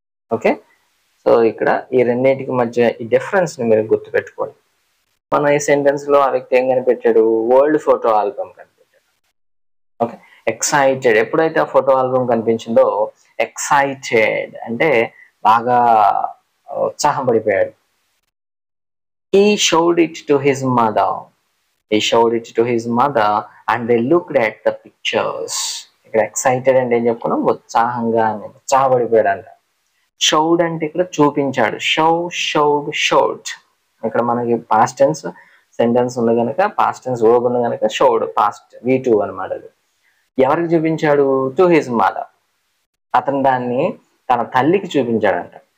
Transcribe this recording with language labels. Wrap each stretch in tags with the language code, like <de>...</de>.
<te>Okay, so ఇక్కడ ఈ రెండింటికి మధ్య ఈ డిఫరెన్స్ ని మీరు గుర్తుపెట్టుకోండి. మన ఈ సెంటెన్స్ లో ఆ వ్యక్తి ఏం కనిపెట్టాడు, వరల్డ్ ఫోటో ఆల్బమ్ కనిపెట్టాడు. ఓకే, ఎక్సైటెడ్, ఎప్పుడైతే ఆ ఫోటో ఆల్బమ్ కనిపించిందో ఎక్సైటెడ్ అంటే బాగా ఉత్సాహపడిపోయాడు.</te> <en>He showed it to his mother. He showed it to his mother and they looked at the pictures.</en> <te>ఇక్కడ ఎక్సైటెడ్ అంటే ఏం చెప్పుకున్నాం, ఉత్సాహంగా ఉత్సాహపడిపోయాడు అంట. షౌడ్ అంటే ఇక్కడ చూపించాడు, షౌడ్. ఇక్కడ మనకి పాస్ట్ టెన్స్ సెంటెన్స్ ఉంది కనుక, పాస్ట్ టెన్స్ వర్బ్ ఉంది కనుక షౌడ్ పాస్ట్ V2 అనమాట. అది ఎవరికి చూపించాడు,</te> <en>To his mother.</en> <te>అతను దాన్ని తన తల్లికి చూపించాడంట.</te>